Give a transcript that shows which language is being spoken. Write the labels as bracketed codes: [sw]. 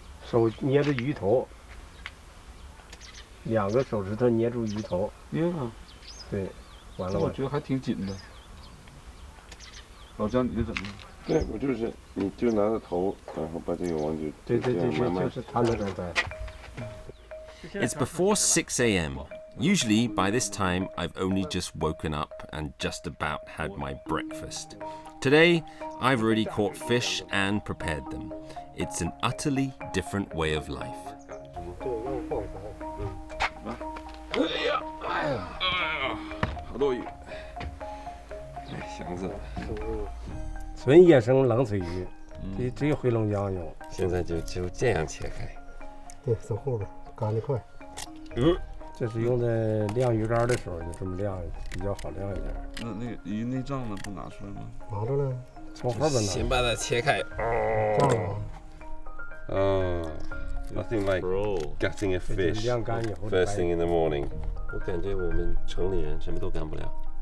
[zh] 手捏着鱼头，2个手指头捏住鱼头。对，完了。我觉得还挺紧的。老姜，你这怎么？对，我就是，你就拿着头，然后把这个网就就是他那种在。 [en] It's before 6 a.m. Usually, by this time, I've only just woken up and just about had my breakfast. Today, I've already caught fish and prepared them. It's an utterly different way of life. [zh] 好多鱼，箱子。纯野生冷水鱼，只有回龙江有。现在就这样切开。对，从后边干得快。这是用在晾鱼竿的时候，就这么晾，比较好晾一点。那个鱼内脏呢，不拿出来吗？拿着呢，从后边拿。先把它切开。 [en] Nothing like gutting a fish first thing in the morning. [zh] 我感觉我们城里人什么都干不了。